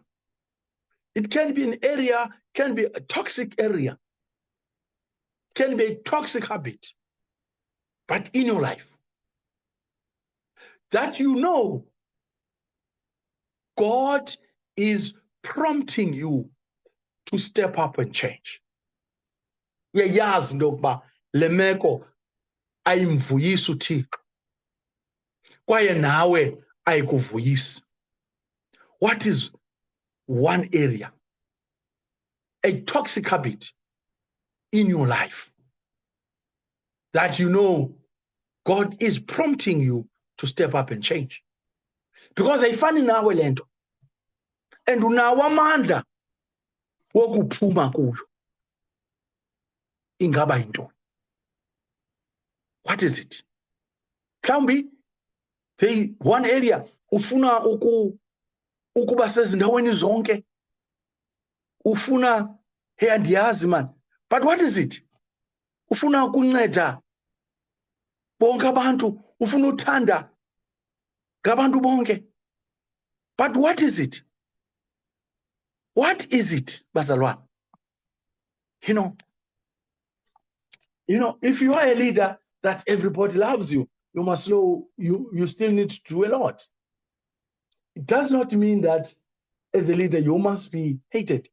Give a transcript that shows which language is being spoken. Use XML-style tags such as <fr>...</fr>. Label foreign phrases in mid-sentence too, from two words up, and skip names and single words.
<en>It can be an area, can be a toxic area, can be a toxic habit, but in your life, that you know God is prompting you to step up and change.</en> <xh>Uyayazi into yokuba le meko ayimvuyisi uThixo kwaye nawe ayikuvuyisi.</xh> <en>What is one area, a toxic habit in your life that you know God is prompting you to step up and change?</en> <xh>Because ayifani nawe le nto and unawo amandla wokuphuma kuyo. Ingaba yintoni?</xh> <en>What is it?</en> <xh>Mhlawumbi</xh> <en>one area</en> <xh>ufuna ukuba sezindaweni zonke, ufuna hey andiyazi man,</xh> <en>but what is it?</en> <xh>Ufuna ukunceda bonke abantu, ufuna uthanda ngabantu bonke,</xh> <en>but what is it? What is it, bazalwane? You know, if you are a leader that everybody loves you, you must know you still need to do a lot. It does not mean that as a leader you must be hated.</en>